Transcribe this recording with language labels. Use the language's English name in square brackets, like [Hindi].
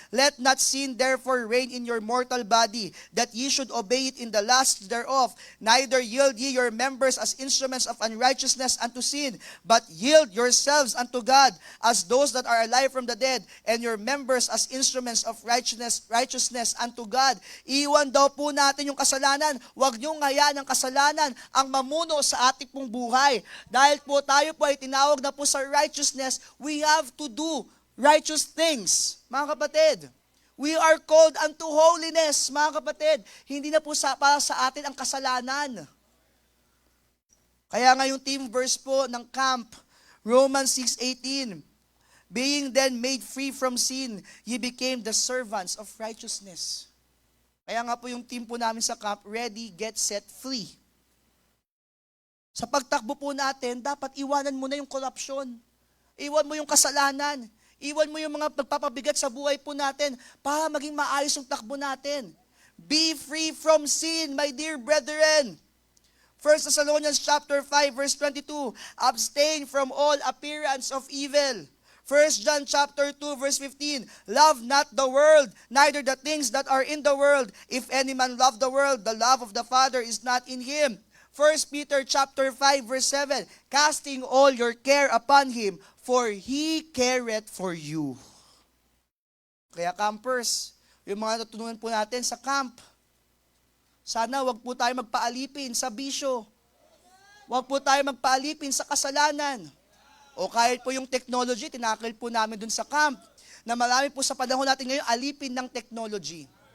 [English] Let not sin therefore reign in your mortal body, that ye should obey it in the lusts thereof. Neither yield ye your members as instruments of unrighteousness unto sin, but yield yourselves unto God as those that are alive from the dead, and your members as instruments of righteousness unto God. [Filipino] Iwan daw po natin yung kasalanan. Huwag niyong hayaan ang kasalanan ang mamuno sa ating pong buhay. Dahil po tayo po ay tinawag na po sa righteousness, [English] we have to do righteous things, [Filipino] mga kapatid. [English] We are called unto holiness, [Filipino] mga kapatid. Hindi na po para sa atin ang kasalanan. Kaya nga yung theme verse po ng camp, [English] Romans 6:18, being then made free from sin, ye became the servants of righteousness. [Filipino] Kaya nga po yung team po namin sa camp, [English] ready, get, set, free. [Filipino] Sa pagtakbo po natin, dapat iwanan mo na yung corruption. Iwan mo yung kasalanan. Iwan mo yung mga pagpapabigat sa buhay po natin para maging maayos yung takbo natin. [English] Be free from sin, my dear brethren. 1 Thessalonians chapter 5 verse 22, abstain from all appearance of evil. 1 John chapter 2 verse 15, love not the world, neither the things that are in the world. If any man love the world, the love of the Father is not in him. 1 Peter chapter 5 verse 7, casting all your care upon him, for He careth for you. [Filipino] Kaya campers, yung mga natutunan po natin sa camp, sana wag po tayo magpaalipin sa bisyo. Wag po tayo magpaalipin sa kasalanan. O kahit po yung technology, tinakil po namin dun sa camp, na marami po sa panahon natin ngayon alipin ng technology.